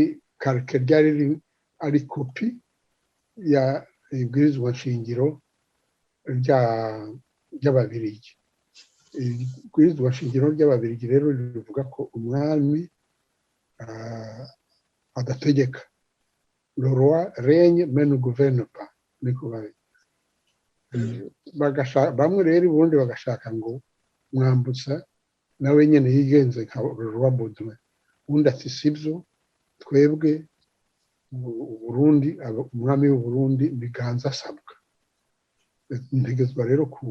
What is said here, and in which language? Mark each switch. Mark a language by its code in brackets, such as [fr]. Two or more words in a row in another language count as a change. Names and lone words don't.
[rn] ari kopi ya ibwirizwa nshingiro ry'ababirigi. Ibwirizwa nshingiro ry'ababirigi rero rivuga ko umwami adategeka, [fr] le roi règne mais ne gouverne pas, [rn] niko bamwe rero ubundi bagashaka ngo Mwambutsa nawe nyene yigenze nka roi Baudouin, ubundi ati sibyo, twebwe Burundi umwami w'u Burundi biganza asabwa, ntegezwa rero